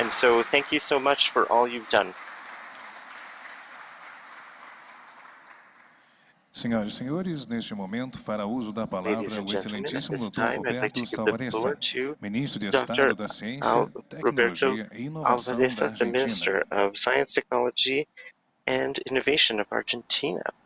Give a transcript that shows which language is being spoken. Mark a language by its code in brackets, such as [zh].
[en] And so thank you so much for all you've done. [pt] Senhoras e senhores, neste momento fará uso da palavra o excelentíssimo Dr. Roberto Salvarezza, Ministro de Estado da Ciência, Tecnologia e Inovação da [en] the [pt] Argentina. [en] Minister of Science, Technology, and Innovation of Argentina.